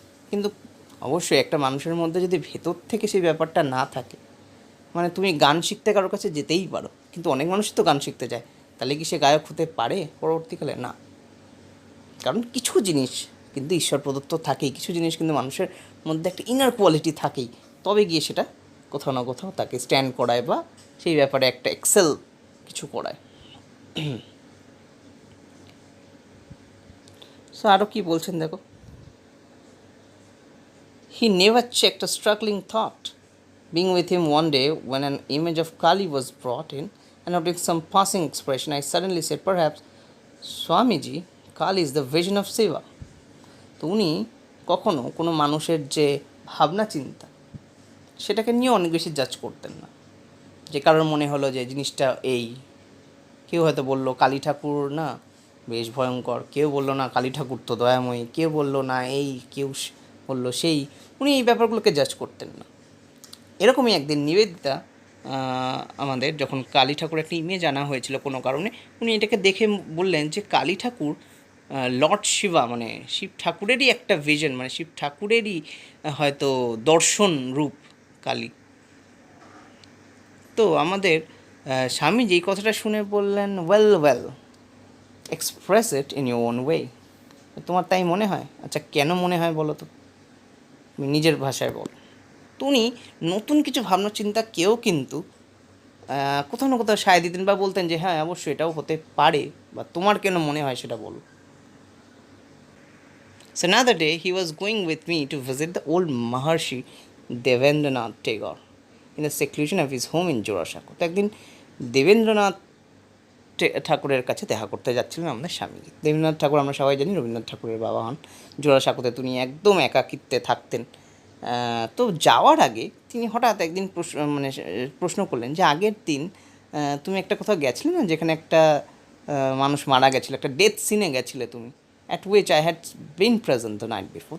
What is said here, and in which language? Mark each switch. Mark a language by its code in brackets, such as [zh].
[bn] কিন্তু অবশ্যই একটা মানুষের মধ্যে যদি ভেতর থেকে সেই ব্যাপারটা না থাকে, মানে তুমি গান শিখতে কারোর কাছে যেতেই পারো, কিন্তু অনেক মানুষই তো গান শিখতে যায়, তাহলে কি সে গায়ক হতে পারে পরবর্তীকালে? না। কারণ কিছু জিনিস কিন্তু ঈশ্বর প্রদত্ত থাকেই, কিছু জিনিস কিন্তু মানুষের মধ্যে একটা ইনার কোয়ালিটি থাকেই, তবে গিয়ে সেটা কোথাও না কোথাও তাকে স্ট্যান্ড করায় বা সেই ব্যাপারে একটা এক্সেল কিছু করায়। [en] so [bn] আরও কী বলছেন দেখো, [en] He never checked a struggling thought being with him one day when an image of Kali was brought in, and noting some passing expression, I suddenly said, perhaps Swamiji, Kali is the vision of Shiva. [bn] তো উনি কখনো কোনো মানুষের যে ভাবনা চিন্তা, সেটাকে নিয়ে অনেক বেশি জাজ করতেন না। যে কারোর মনে হলো যে জিনিসটা এই, কেউ হয়তো বললো কালী ঠাকুর না বেশ ভয়ঙ্কর, কেউ বললো না কালী ঠাকুর তো দয়াময়ী, কেউ বললো না এই, কেউ বললো সেই, উনি এই ব্যাপারগুলোকে জাজ করতেন না। এরকমই একদিন নিবেদিতা আমাদের যখন কালী ঠাকুর একটা ইমেজ আনা হয়েছিল কোনো কারণে, উনি এটাকে দেখে বললেন যে কালী ঠাকুর লর্ড শিবা, মানে শিব ঠাকুরেরই একটা ভিশন, মানে শিব ঠাকুরেরই হয়তো দর্শন রূপ কালী। তো আমাদের স্বামীজি এই কথাটা শুনে বললেন, [en] Well express it in your own way. [bn] তোমার তাই মনে হয়? আচ্ছা, কেন মনে হয় বলো তো, তুমি নিজের ভাষায় বলো। তো উনি নতুন কিছু ভাবনা চিন্তা কেউ কিন্তু কোথাও না কোথাও সায় দিতেন বা বলতেন যে হ্যাঁ অবশ্যই এটাও হতে পারে, বা তোমার কেন মনে হয় সেটা বলো। [en] So another day he was going with me to visit the old Maharshi Devendranath Tagore in the seclusion of his home in Jorashako. [bn] তো একদিন দেবেন্দ্রনাথ ঠাকুরের কাছে দেখা করতে যাচ্ছিলেন আমাদের স্বামী। দেবেন্দ্রনাথ ঠাকুর আমরা সবাই জানি রবীন্দ্রনাথ ঠাকুরের বাবা হন। জোড়াসাঁকোতে তিনি একদম একাকিত্বে থাকতেন। তো যাওয়ার আগে তিনি হঠাৎ একদিন প্রশ্ন করলেন যে আগের দিন তুমি একটা কোথাও গেছিলে না, যেখানে একটা মানুষ মারা গেছিলো, একটা ডেথ সিনে গেছিলে তুমি, [en] At which I had been present the night before.